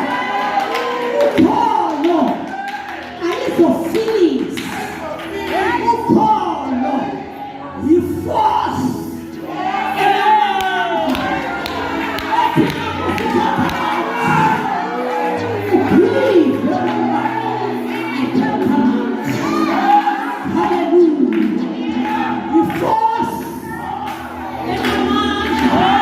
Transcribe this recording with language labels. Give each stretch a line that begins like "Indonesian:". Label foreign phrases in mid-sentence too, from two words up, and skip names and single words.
Zulu: Ukholo ayizo feelings. Ukholo yi-force enamandla ethi ubelieve ukuba
English: I can come out.
Zulu: Hallelujah. Yi-force enamandla